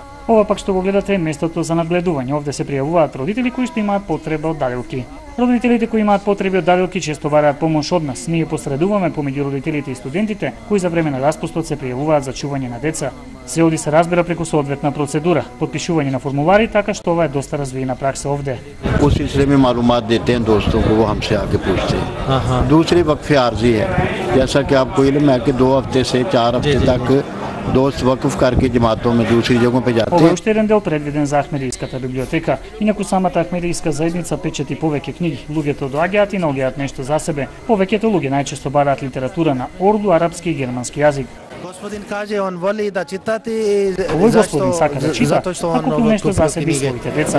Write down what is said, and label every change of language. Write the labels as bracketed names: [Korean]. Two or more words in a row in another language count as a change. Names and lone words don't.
[Macedonian] Ова пак што го гледате е местото за надгледување. Овде се пријавуваат родители кои што имаат потреба од дарилки. Родителите кои имаат потреби од дарилки често бараат помош од нас. Ние посредуваме помеѓу родителите и студентите кои за време на распустот се пријавуваат за чување на деца. Се оди се разбира преку соодветна процедура, подпишување на формулари, така што ова е доста развиена пракса овде. [Urdu] اس سلسلے میں معلومات دیتے ہیں دوستوں کو، وہ ہم سے آ کے پوچھتے ہیں. دوسری وقف عارضی ہے، جیسا کہ آپ کو علم ہے کہ 2 ہفتے سے 4 ہفتے تک دوست وقف کر کے جماعتوں میں دوسری جگہوں پہ جاتے ہیں. [Macedonian] Ова е уште еден дел предвиден за Ахмедиската библиотека. Инаку самата Ахмедиска заедница печати повеќе книги. Луѓето доаѓаат и наоѓаат нешто за себе. Повеќето луѓе најчесто бараат литература на орду, арапски и германски јазик. [Serbian] Господин каже, он воли да читати и [Macedonian] Овој господин сака да чита, а купил нешто за себе и своите деца.